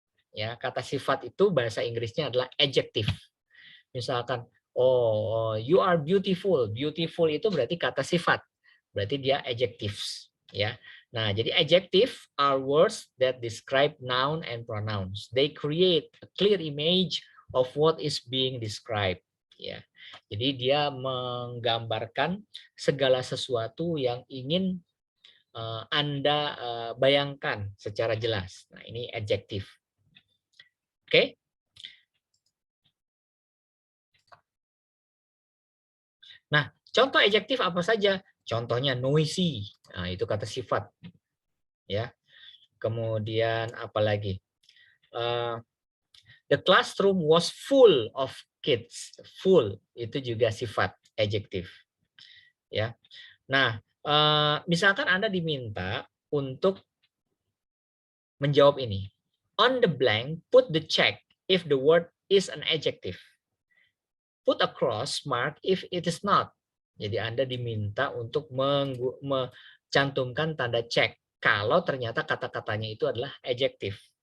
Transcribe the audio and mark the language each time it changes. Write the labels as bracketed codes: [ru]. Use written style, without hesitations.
[id] Ya, kata sifat itu bahasa Inggrisnya adalah adjective. Misalkan, [en] oh, you are beautiful. Beautiful [id] itu berarti kata sifat. Berarti dia adjectives, ya. Nah, jadi [en] adjective are words that describe noun and pronouns. They create a clear image of what is being described, ya. [id] Jadi dia menggambarkan segala sesuatu yang ingin Anda bayangkan secara jelas. Nah, ini adjective. Oke? Nah, contoh adjektif apa saja? Contohnya noisy. Nah, itu kata sifat, ya. Kemudian apa lagi? [en] The classroom was full of kids. [id] Full itu juga sifat adjektif, ya. Nah, misalkan Anda diminta untuk menjawab ini. [en] On the blank, put the check if the word is an adjective. Put a cross mark if it is not. [id] Jadi Anda diminta untuk mencantumkan tanda cek kalau ternyata kata-katanya itu adalah adjektif.